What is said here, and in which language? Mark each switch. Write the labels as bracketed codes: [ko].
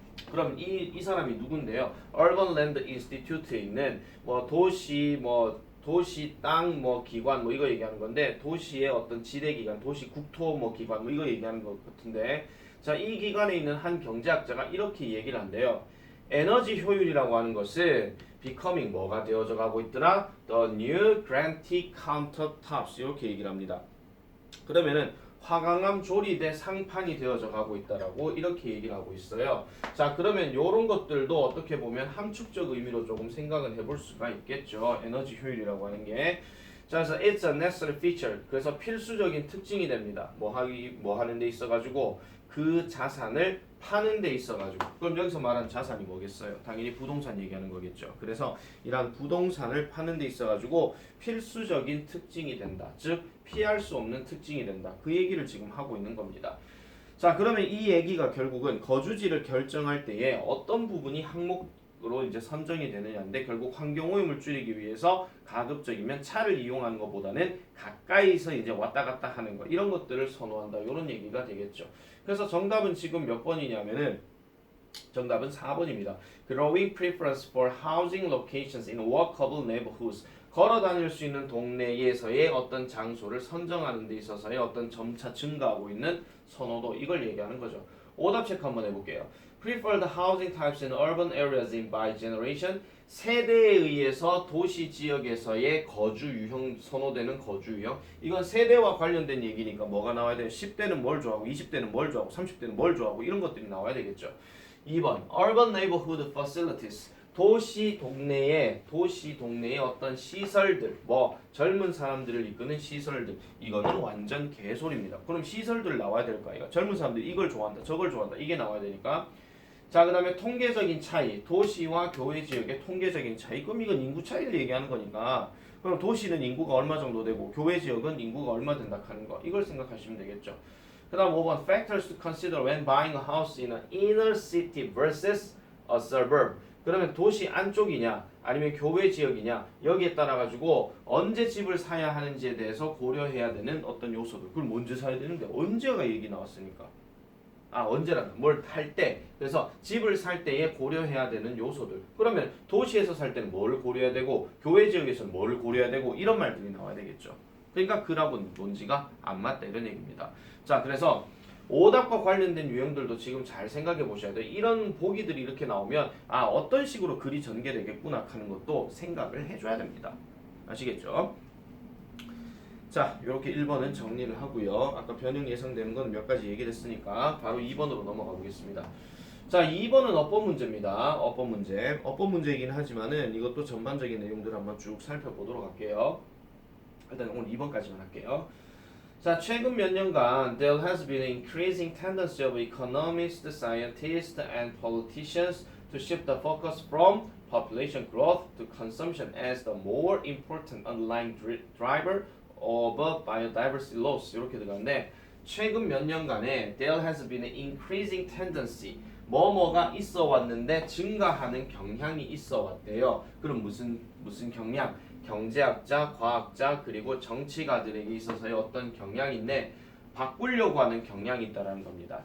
[ko] 그럼 이 사람이 누군데요? Urban Land Institute에 있는 뭐 도시 땅 뭐 기관 뭐 이거 얘기하는 건데 도시의 어떤 지대 기관, 도시 국토 뭐 기관 뭐 이거 얘기하는 것 같은데 자, 이 기관에 있는 한 경제학자가 이렇게 얘기를 한대요. 에너지 효율이라고 하는 것은 becoming 뭐가 되어져 가고 있더라? [en] The new gravity countertops [ko] 이렇게 얘기를 합니다. 그러면은 화강암 조리대 상판이 되어져 가고 있다라고 이렇게 얘기를 하고 있어요. 자, 그러면 이런 것들도 어떻게 보면 함축적 의미로 조금 생각을 해볼 수가 있겠죠. 에너지 효율이라고 하는 게. 자, 그래서 [en] it's a necessary feature. [ko] 그래서 필수적인 특징이 됩니다. 뭐 하는 데 있어가지고 그 자산을 파는 데 있어가지고. 그럼 여기서 말하는 자산이 뭐겠어요? 당연히 부동산 얘기하는 거겠죠. 그래서 이러한 부동산을 파는 데 있어가지고 필수적인 특징이 된다. 즉 피할 수 없는 특징이 된다. 그 얘기를 지금 하고 있는 겁니다. 자, 그러면 이 얘기가 결국은 거주지를 결정할 때에 어떤 부분이 항목으로 이제 선정이 되느냐인데 결국 환경오염을 줄이기 위해서 가급적이면 차를 이용하는 것보다는 가까이서 이제 왔다 갔다 하는 것 이런 것들을 선호한다. 이런 얘기가 되겠죠. 그래서 정답은 지금 몇 번이냐면은 정답은 4번입니다. [en] Growing preference for housing locations in walkable neighborhoods. [ko] 걸어 다닐 수 있는 동네에서의 어떤 장소를 선정하는 데 있어서의 어떤 점차 증가하고 있는 선호도 이걸 얘기하는 거죠. 오답 체크 한번 해볼게요. [en] Preferred housing types in urban areas in by generation. [ko] 세대에 의해서 도시 지역에서의 거주 유형 선호되는 거주 유형. 이건 세대와 관련된 얘기니까 뭐가 나와야 돼요? 10대는 뭘 좋아하고 20대는 뭘 좋아하고 30대는 뭘 좋아하고 이런 것들이 나와야 되겠죠. [en] 2번 Urban neighborhood facilities. [ko] 도시 동네의 어떤 시설들, 뭐 젊은 사람들을 이끄는 시설들, 이거는 완전 개소리입니다. 그럼 시설들 나와야 될 거 아이가? 젊은 사람들이 이걸 좋아한다, 저걸 좋아한다, 이게 나와야 되니까. 자, 그다음에 통계적인 차이, 도시와 교외 지역의 통계적인 차이. 그럼 이건 인구 차이를 얘기하는 거니까. 그럼 도시는 인구가 얼마 정도 되고 교외 지역은 인구가 얼마 된다 하는 거. 이걸 생각하시면 되겠죠. 그다음 5번 [en] factors to consider when buying a house in an inner city versus a suburb. [ko] 그러면 도시 안쪽이냐 아니면 교외 지역이냐 여기에 따라 가지고 언제 집을 사야 하는지에 대해서 고려해야 되는 어떤 요소들. 그럼 언제 사야 되는데 언제가 얘기 나왔으니까. 언제란다. 뭘 살 때. 그래서 집을 살 때에 고려해야 되는 요소들. 그러면 도시에서 살 때는 뭘 고려해야 되고 교외 지역에서는 뭘 고려해야 되고 이런 말들이 나와야 되겠죠. 그러니까 그라고 논지가 안 맞다 이런 얘기입니다. 자, 그래서 오답과 관련된 유형들도 지금 잘 생각해 보셔야 돼요. 이런 보기들이 이렇게 나오면 어떤 식으로 글이 전개되겠구나 하는 것도 생각을 해줘야 됩니다. 아시겠죠? 자, 이렇게 1번은 정리를 하고요. 아까 변형 예상되는 건 몇 가지 얘기를 했으니까 바로 2번으로 넘어가 보겠습니다. 자, 2번은 어법 문제입니다. 어법 문제이긴 하지만은 이것도 전반적인 내용들을 한번 쭉 살펴보도록 할게요. 일단 오늘 2번까지만 할게요. 자, 최근 몇 년간 [en] there has been an increasing tendency of economists, scientists, and politicians to shift the focus from population growth to consumption as the more important underlying driver of biodiversity loss. [ko] 이렇게 들어갔는데 최근 몇 년간에 [en] there has been an increasing tendency [ko] 뭐뭐가 있어 왔는데 증가하는 경향이 있어 왔대요. 그럼 무슨 경향? 경제학자, 과학자, 그리고 정치가들에게 있어서의 어떤 경향인데 바꾸려고 하는 경향이 있다는 겁니다.